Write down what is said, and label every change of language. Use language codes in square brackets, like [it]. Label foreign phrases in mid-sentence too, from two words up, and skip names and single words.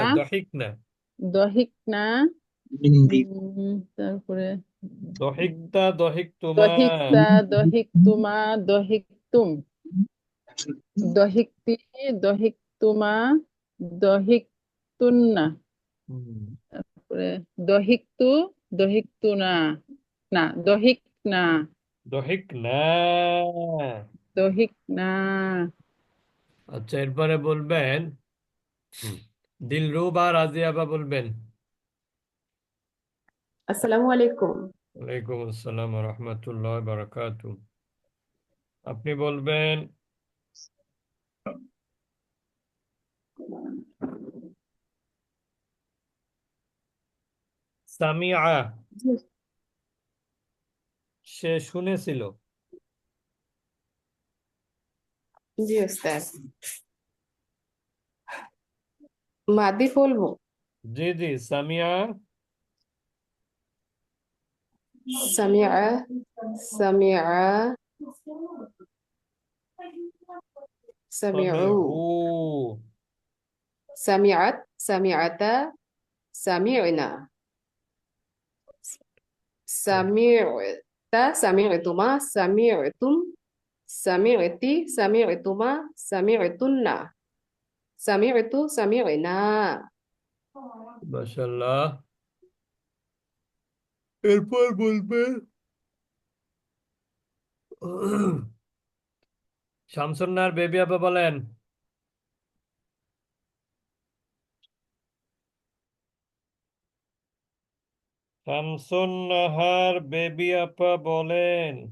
[ar] ضحكن، ضحكن, [bn] দহিকনা তারপরে [ar] ضحكت، ضحكتما, ضحكت ضحكتما ضحكتم ضحكت ضحكتما ضحكتن [bn] হুম, [ar] তারপরে ضحكت ضحكتنا لا ضحكنا [bn] দহিকনা। দহিকনা। আচ্ছা, এরপরে বলবেন দিলরুবা রাজিয়া আপা বলবেন। [ar] السلام عليكم. وعليكم السلام ورحمة الله وبركاته. [bn] আপনি বলবেন সামিআ সে শুনেছিল। জি ওস্তাদ, মাদি বলবো। জি জি, সামিআ [ar] سمع سمع سمعوا [bn] সামিউ [ar] سمعت سمعتا سمعن سمعت سمعتما سمعتم سمعت سمعتما سمعتن سمعت سمعنا. [bn] মাশাআল্লাহ। এরপর বলবেন শামসুন্নাহর বেবি আপা বলেন। শামসুন্নাহার বেবি আপা বলেন।